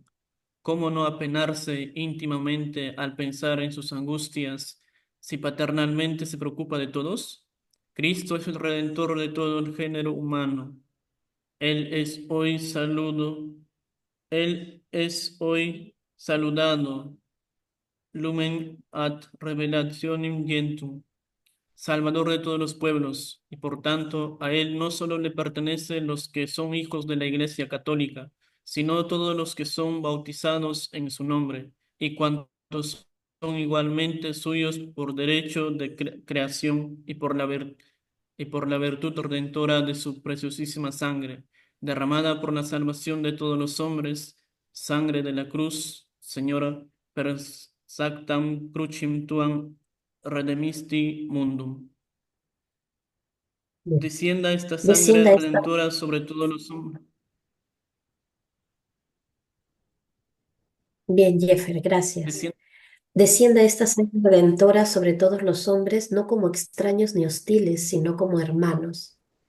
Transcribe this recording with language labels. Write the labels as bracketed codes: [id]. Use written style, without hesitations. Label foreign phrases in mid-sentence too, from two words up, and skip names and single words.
[es] ¿Cómo no apenarse íntimamente al pensar en sus angustias si paternalmente se preocupa de todos? Cristo es el redentor de todo el género humano. Él es hoy saludo, Él es hoy saludado, [la] lumen ad revelationem gentium, [es] Salvador de todos los pueblos, y por tanto a Él no solo le pertenecen los que son hijos de la Iglesia Católica, sino todos los que son bautizados en su nombre, y cuantos son igualmente suyos por derecho de creación y por la virtud redentora de su preciosísima sangre, derramada por la salvación de todos los hombres, sangre de la cruz, Señora, [la] per sactam crucim tuam redemisti mundum. [es] bien, Descienda esta sangre descienda esta, redentora sobre todos los hombres. bien, Jeffer, gracias. Descienda, Descienda esta sangre redentora sobre todos los hombres, no como extraños ni hostiles, sino como hermanos.